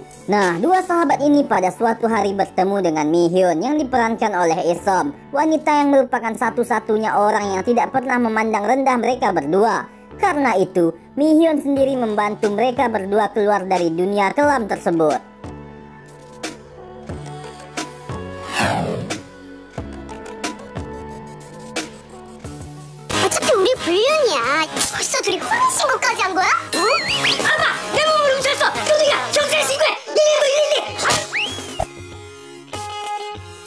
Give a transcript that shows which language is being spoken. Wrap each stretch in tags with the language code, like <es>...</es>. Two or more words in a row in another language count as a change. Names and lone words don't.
<id>Nah, dua sahabat ini pada suatu hari bertemu dengan Mi-hyun yang diperankan oleh Isom, wanita yang merupakan satu-satunya orang yang tidak pernah memandang rendah mereka berdua. Karena itu, Mi-hyun sendiri membantu mereka berdua keluar dari dunia kelam tersebut.</id> <ko>어차피 우리 불륜이야. 벌써 둘이 혼인신고까지 한 거야? 어? 아빠! 내 몸을 훔쳤어! 도둑이야! 경찰에 신고해! 119!</ko>